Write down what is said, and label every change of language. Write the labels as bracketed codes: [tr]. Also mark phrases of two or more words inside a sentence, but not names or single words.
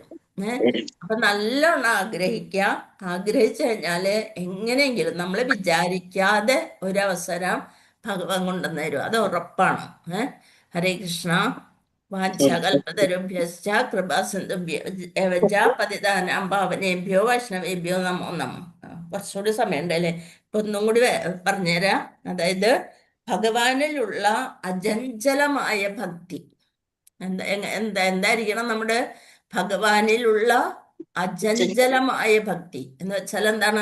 [ml] അപ്പൊ നല്ലോണം ആഗ്രഹിച്ചു കഴിഞ്ഞാല് എങ്ങനെയെങ്കിലും നമ്മൾ വിചാരിക്കാതെ ഒരവസരം ഭഗവാൻ കൊണ്ടുവന്നു തരും, അത് ഉറപ്പാണ്. [sa] ഹരേ കൃഷ്ണ. വാഞ്ചകൽപതരുഭ്യശ്ച കൃപാസിന്ധുഭ്യശ്ച പതിതാനാം പാവനേഭ്യോ വൈഷ്ണവേഭ്യോ നമോ നമഃ. [ml] കുറച്ചുകൂടി സമയമുണ്ടല്ലേ, ഇപ്പൊ ഒന്നും കൂടി പറഞ്ഞുതരാം. അതായത് ഭഗവാനിലുള്ള അചഞ്ചലമായ ഭക്തി എന്തായിരിക്കണം? നമ്മുടെ ഭഗവാനിലുള്ള അചഞ്ചലമായ ഭക്തി എന്ന് വെച്ചാൽ എന്താണ്?